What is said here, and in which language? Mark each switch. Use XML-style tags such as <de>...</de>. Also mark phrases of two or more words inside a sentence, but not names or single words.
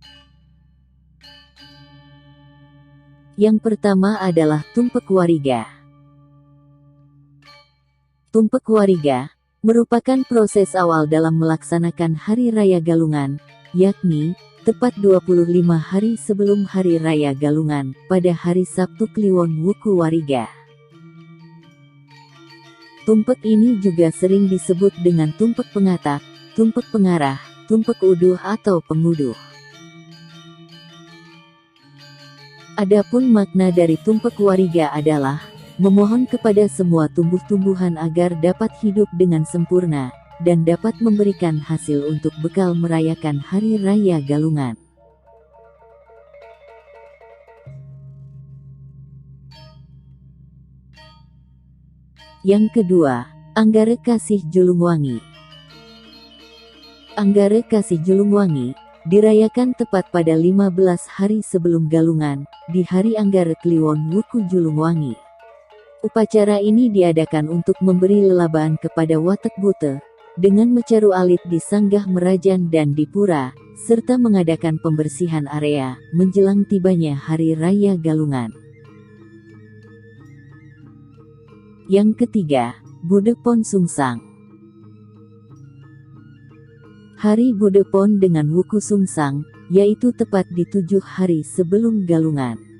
<id>Yang pertama adalah Tumpek Wariga. Tumpek Wariga merupakan proses awal dalam melaksanakan Hari Raya Galungan, yakni tepat 25 hari sebelum Hari Raya Galungan, pada hari Sabtu Kliwon Wuku Wariga. Tumpek ini juga sering disebut dengan tumpek pengatak, tumpek pengarah, tumpek uduh atau penguduh. Adapun makna dari tumpek wariga adalah memohon kepada semua tumbuh-tumbuhan agar dapat hidup dengan sempurna, dan dapat memberikan hasil untuk bekal merayakan Hari Raya Galungan. Yang kedua, Anggara Kasih Julungwangi. Anggara Kasih Julungwangi dirayakan tepat pada 15 hari sebelum Galungan, di hari Anggara Kliwon Wuku Julungwangi. Upacara ini diadakan untuk memberi lelabaan kepada Watek Buta, dengan mecaru alit di Sanggah Merajan dan di Pura, serta mengadakan pembersihan area, menjelang tibanya Hari Raya Galungan. Yang ketiga, Budepon Sungsang. Hari Budepon dengan Wuku Sungsang, yaitu tepat di 7 hari sebelum Galungan.</id>